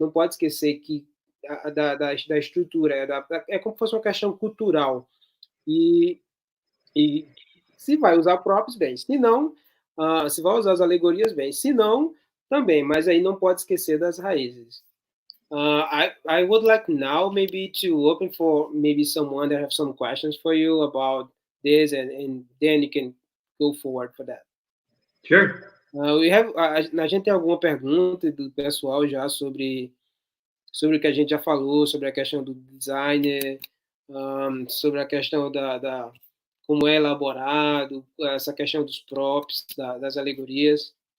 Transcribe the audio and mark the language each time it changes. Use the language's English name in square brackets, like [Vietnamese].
[Portuguese] Não pode esquecer que da estrutura, é como se fosse uma questão cultural. E se vai usar props, bem. Se não, se vai usar as alegorias, bem. Se não, também. Mas aí não pode esquecer das raízes. [English] I would like now maybe to open for maybe someone that have some questions for you about this, and then you can go forward for that. Sure. [Portuguese] A gente tem alguma pergunta do pessoal já sobre o que a gente já falou, sobre a questão do designer, sobre a questão como é elaborado, essa questão dos props, das alegorias.